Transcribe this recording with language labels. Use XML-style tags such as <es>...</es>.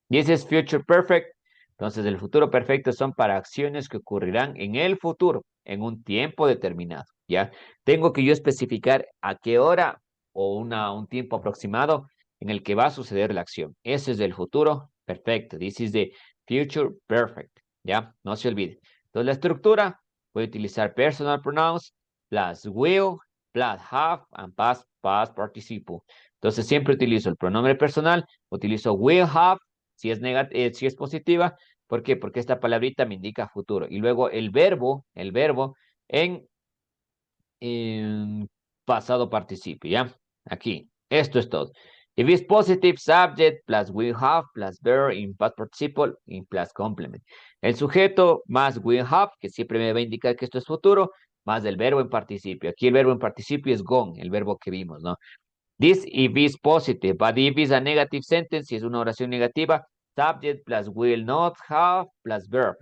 <en>This is future perfect.</en> <es>Entonces, el futuro perfecto son para acciones que ocurrirán en el futuro, en un tiempo determinado. ¿Ya? Tengo que yo especificar a qué hora o un tiempo aproximado en el que va a suceder la acción. Ese es el futuro perfecto.</es> <en>This is the future perfect.</en> <es>¿Ya? No se olvide. Entonces, la estructura, voy a utilizar</es> <en>personal pronouns, plus will, plus have, and past participle.</en> <es>Entonces, siempre utilizo el pronombre personal, utilizo will have, si es positiva. ¿Por qué? Porque esta palabrita me indica futuro. Y luego el verbo en pasado participio, ¿ya? Aquí, esto es todo.</es> <en>If it's positive, subject, plus will have, plus verb in past participle, in plus complement.</en> <es>El sujeto más will have, que siempre me va a indicar que esto es futuro, más el verbo en participio. Aquí el verbo en participio es gone, el verbo que vimos, ¿no?</es> <en>This if is positive, but if is a negative sentence,</en> <es>si es una oración negativa,</es> <en>subject plus will not have plus verb.</en>